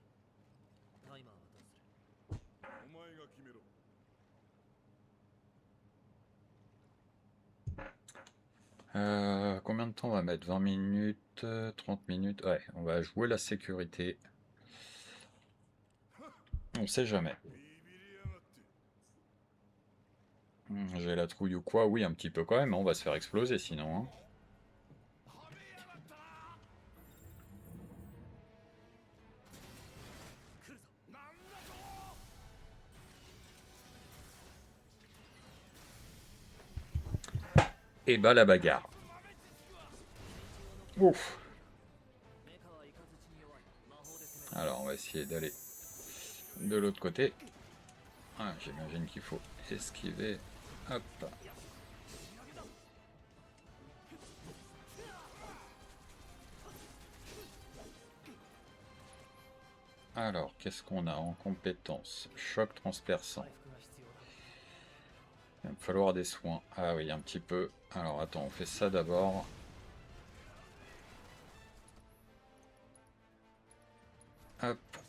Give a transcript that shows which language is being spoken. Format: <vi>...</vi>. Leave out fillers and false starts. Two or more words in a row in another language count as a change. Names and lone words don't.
<ja>タイマーはどうする？お前が決めろ</ja> <fr>Combien de temps on va mettre? 20 minutes, 30 minutes? Ouais, on va jouer la sécurité. On sait jamais.</fr> <ja>ビビりやがって</ja> <fr>J'ai la trouille ou quoi? Oui, un petit peu quand même, on va se faire exploser sinon. Hein.</fr> <ja>はめやがったな来るぞ。なんだと</ja> <fr>Et bah la bagarre. Ouf.</fr> <ja>メカはイカズチに弱い。魔法で攻める。</ja> <fr>Alors on va essayer d'aller de l'autre côté. Ah, j'imagine qu'il faut esquiver. Hop. Alors, qu'est-ce qu'on a en compétence? Choc transperçant.</fr> <ja>回復が必要だ。</ja> <fr>Il va me falloir des soins. Ah oui, un petit peu. Alors attends, on fait ça d'abord. Hop.</fr>